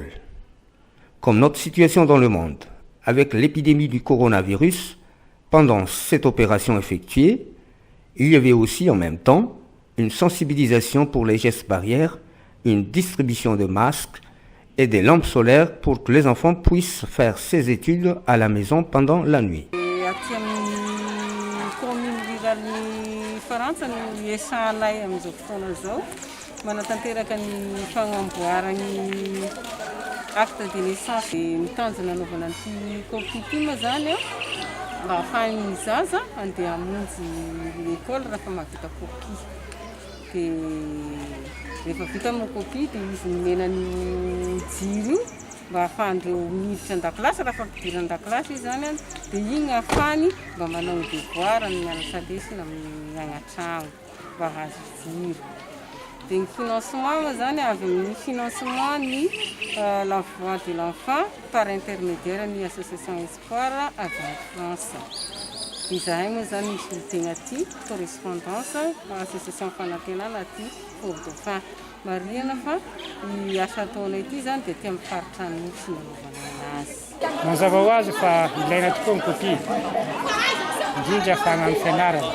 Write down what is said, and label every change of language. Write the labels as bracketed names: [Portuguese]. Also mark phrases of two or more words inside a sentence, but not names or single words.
[French] Comme notre situation dans le monde, avec l'épidémie du coronavirus, pendant cette opération effectuée, il y avait aussi en même temps une sensibilisation pour les gestes barrières, une distribution de masques et des lampes solaires pour que les enfants puissent faire ses études à la maison pendant la nuit. Acte de naissance [Malagasy] mitandrina anaovana an'ity copie zany mba ahafahan'ny zaza andeha hamonjy l'école rehefa mahavita copie. Dia rehefa vita amin'ny copie dia izy menan'ny jiro io mba ahafahandreo miditra an-dakilasy rehefa mpidiry an-dakilasy izy zany dia igny ahafahany mba manao devoir ny mianatra lesona amin'ny agnatrano mba hahazo jiro. Dia ny financement zany avy amin'ny financement ny la Voix de l'enfant [French] par intermédiaire [Malagasy] ny association Espoir avy [French] en France. [Malagasy] Izahay moa zany misy miteny aty [French] correspondance association [Malagasy] Fanantenana aty Fort-Dauphin. Marihana fa ny asa ataonay ity zany dia tia mifaritra ny fanaovana azy. Mazava ho azy fa ilaina tokoa ny copie indrindra fa hagnano fianarana.